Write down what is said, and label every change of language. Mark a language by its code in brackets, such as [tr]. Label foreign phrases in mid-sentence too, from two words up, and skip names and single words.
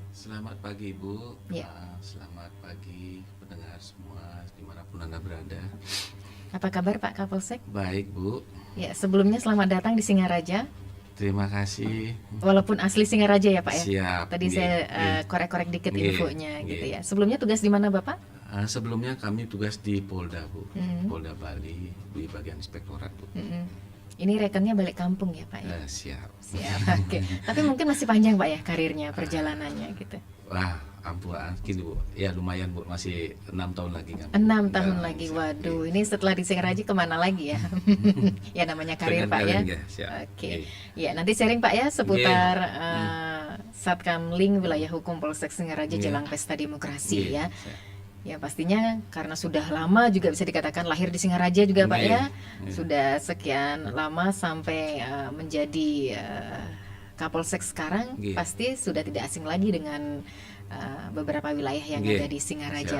[id] Selamat pagi Ibu, Ya. selamat pagi pendengar semua dimanapun Anda berada. Apa kabar Pak Kapolsek? Baik Bu, Ya, sebelumnya selamat datang di Singaraja. terima kasih. Walaupun asli Singaraja ya Pak ya. Siap. Tadi Nggih, saya nggih, korek-korek dikit nggih, infonya nggih. gitu ya. Sebelumnya tugas di mana Bapak? Sebelumnya kami tugas di Polda Bu, Hmm. Polda Bali di bagian inspektorat Bu. Ini rekennya balik kampung ya Pak ya. Siap. Siap. Oke. Tapi mungkin masih panjang Pak ya karirnya, perjalanannya gitu. Wah, ampun, gini Bu, ya lumayan Bu, masih 6 tahun lagi kan. 6 tahun Dalam lagi. usaha. Waduh, ini setelah di Singaraja kemana lagi ya? Ya namanya karir Dengan Pak ya. karir, ya, siap. Oke. Nggih. Ya, nanti sharing Pak ya seputar Nggih. Satkamling Wilayah Hukum Polsek Singaraja Nggih. jelang Pesta Demokrasi Nggih, ya. siap. Ya pastinya karena sudah lama juga bisa dikatakan lahir di Singaraja juga Pak Nggih, ya. nggih. Sudah sekian lama sampai menjadi Kapolsek sekarang, Nggih. pasti sudah tidak asing lagi dengan beberapa wilayah yang Nggih. ada di Singaraja